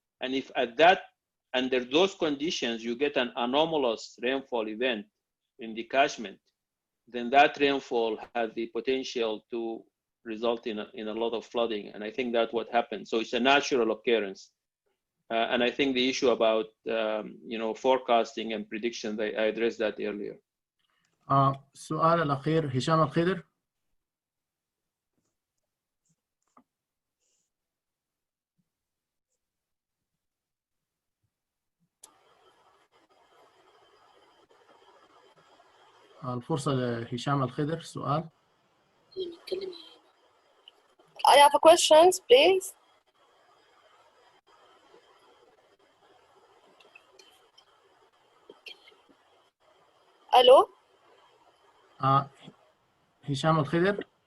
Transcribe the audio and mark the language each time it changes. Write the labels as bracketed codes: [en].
[en] And if under those conditions, you get an anomalous rainfall event in the catchment, then that rainfall has the potential to result in a lot of flooding. And I think that's what happened. So it's a natural occurrence. And I think the issue about, forecasting and prediction, I addressed that earlier. [ar] السؤال الأخير هشام الخضر. الفرصة لهشام الخضر سؤال. [en] I have a question, please. Hello? [ar] هشام الخضر.